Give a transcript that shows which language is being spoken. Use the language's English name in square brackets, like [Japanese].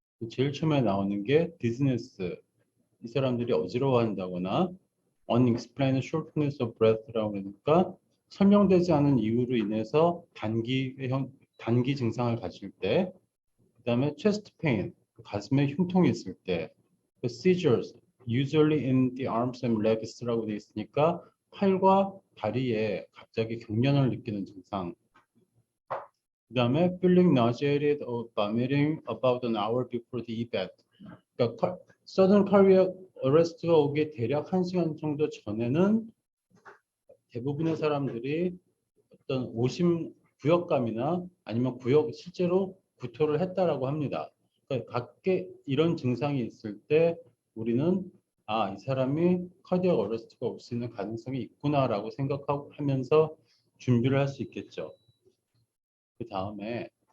[Korean] 제일 처음에 나오는 게 디즈니스, 이 사람들이 어지러워한다거나 [English] unexplained shortness of breath [Korean] 라고 그러니까 설명되지 않은 이유로 인해서 단기 증상을 가질 때, 그다음에 chest pain, 가슴에 흉통이 있을 때, [English] seizures, usually in the arms and legs [Korean] 라고 되어 있으니까 팔과 다리에 갑자기 경련을 느끼는 증상. 그다음에 [English] feeling nauseated or vomiting about an hour before the event. [Korean] 그러니까 [English] sudden cardiac arrest [Korean] 가 오기 대략 1시간 정도 전에는 대부분의 사람들이 어떤 오심 구역감이나 아니면 실제로 구토를 했다라고 합니다. 그러니까 각계 이런 증상이 있을 때 우리는 이 사람이 카디악 어레스트가 올 수 있는 가능성이 있구나라고 생각하면서 준비를 할 수 있겠죠. 그 다음에